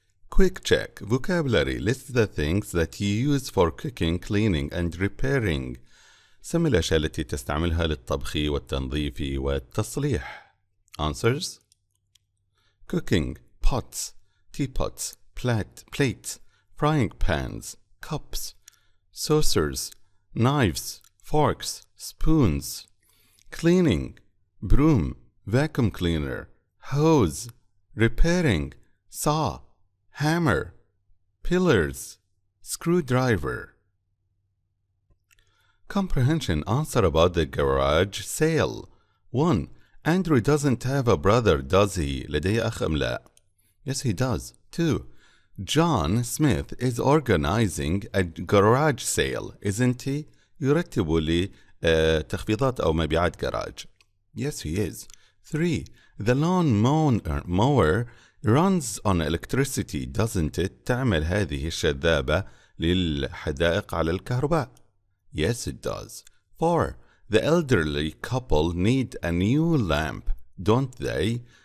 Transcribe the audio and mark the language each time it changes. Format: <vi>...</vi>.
<en>Quick check. Vocabulary. List the things that you use for cooking, cleaning and repairing.</en> <ar>سمي الأشياء التي تستعملها للطبخ والتنظيف والتصليح.</ar> <en>Answers. Cooking. Pots. Teapots. Plates. Frying pans. Cups. Saucers. Knives. Forks. Spoons. Cleaning. Broom. Vacuum cleaner. Hose. Repairing. Saw. Hammer. Pillars. Screwdriver. Comprehension. Answer about the garage sale. 1. Andrew doesn't have a brother, does he?</en> <ar>لديه أخ أم لا? Yes, he does. 2.</ar> <en>John Smith is organizing a garage sale, isn't he?</en> <ar>يرتب لتخفيضات أو مبيعات جراج.</ar> <en>Yes, he is. 3. The lawn mower runs on electricity, doesn't it?</en> <ar>تعمل هذه الشذابة للحدائق على الكهرباء.</ar> <en>Yes, it does. 4. The elderly couple need a new lamp, don't they?</en>